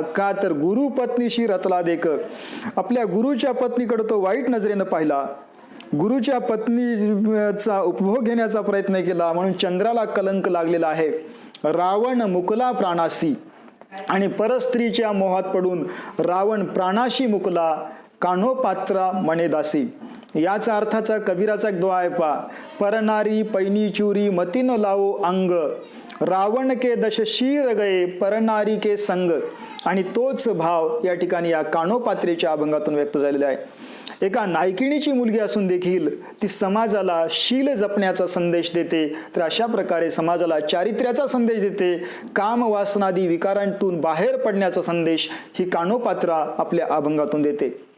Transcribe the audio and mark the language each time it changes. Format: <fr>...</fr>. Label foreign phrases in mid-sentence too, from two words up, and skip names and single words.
<mr>का तर गुरु पत्नीशी रतला देख, आपल्या गुरुच्या पत्नीकडे तो वाईट नजरेनं पाहिला, गुरुच्या पत्नीचा उपभोग घेण्याचा प्रयत्न केला, म्हणून चंद्राला कलंक लागलेला आहे. रावण मुकला प्राणासी, आणि परस्त्रीच्या मोहात पडून रावण प्राणाशी मुकला, कानोपात्रा मणे दासी. याचा अर्थाचा कबीराचा एक दुआ आहे</mr> <hi>परनारी पैनी चुरी मती न लावो अंग, रावण के दश शीर गए परनारी के संग.</hi> <mr>आणि तोच भाव या ठिकाणी या कानोपात्रेच्या अभंगातून व्यक्त झालेला आहे. एका नायकिणीची मुलगी असून देखील ती समाजाला शील जपण्याचा संदेश देते. तर अशा प्रकारे समाजाला चारित्र्याचा संदेश देते, काम वासनादी विकारांतून बाहेर पडण्याचा संदेश ही कानोपात्रा आपल्या अभंगातून देते.</mr>